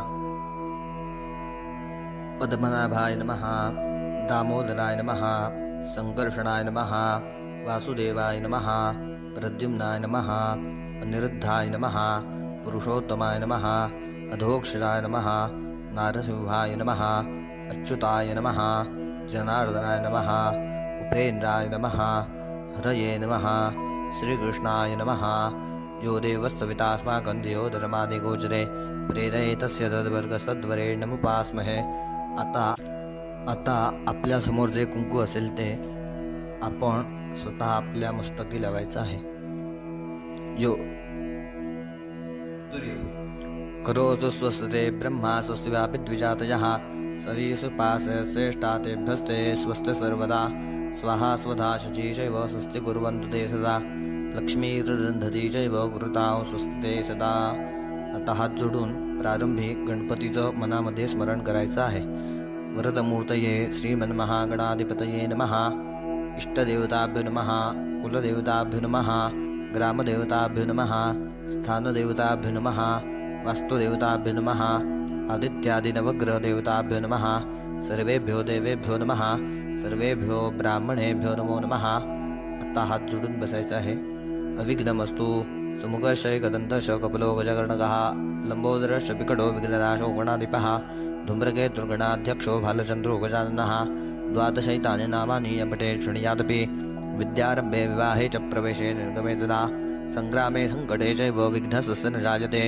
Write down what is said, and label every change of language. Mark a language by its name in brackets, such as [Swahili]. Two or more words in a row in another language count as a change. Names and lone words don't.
[Sanskrit] पद्मनाभाय नमः, दामोदराय नमः, संकर्षणाय नमः, वासुदेवाय नमः, प्रद्युम्नाय नमः, अनिरुद्धाय नमः, पुरुषोत्तमाय नमः, अधोक्षराय नमः, नारसिंहाय नमः, अच्युताय नमः, जनार्दनाय नमः, उपेन्द्राय नमः, हरये नमः, श्रीकृष्णाय नमः. यो देवस्तवितास्माकं धियोदरमादिगोचरे प्रेरये तस्य तद्वर्गस्तद्वरेण्यमुपास्महे. [Marathi] आता आपल्या समोर जे कुंकू असेल ते आपण स्वतः आपल्या मस्तकी लावायचं आहे. [Sanskrit] यो करोतु स्वस्ते ब्रह्मा स्वस्ति वापि द्विजातयः सरीसुपास्य श्रेष्ठातेभ्यस्ते स्वस्ति सर्वदा स्वाहा स्वधा शुचि चैव स्वस्ति कुर्वन्तु ते सदा लक्ष्मीर्दधती चैव कुरुतां स्वस्ति ते सदा. [Marathi] आता हात जोडून प्रारंभी गणपतीचं मनामध्ये स्मरण करायचं आहे. [Sanskrit] वरदमूर्तये श्रीमन्महागणाधिपतये नमः. इष्टदेवताभ्यो नमः, कुलदेवताभ्यो नमः, ग्रामदेवताभ्यो नमः, स्थानदेवताभ्यो नमः, वास्तुदेवताभ्यो नमः, आदित्यादिनवग्रहदेवताभ्यो नमः. सर्वेभ्यो देवेभ्यो नमः, सर्वेभ्यो ब्राह्मणेभ्यो नमो नमः. [Marathi] आता हात जोडून बसायचं आहे. [Sanskrit] अविघ्नमस्तु. सुमुखशैकदन्तश कपिलो गजकर्णकः लंबोदरश्च विकटो विघ्ननाशो गणाधिपः धूम्रकेतुर्गणाध्यक्षो भालचन्द्रो गजाननः. 12 नामानि अपठे शृणुयादपि विद्यारम्भे विवाहे च प्रवेशे निर्गमे तदा संग्रामे सङ्कटे चैव विघ्नस्य न जायते.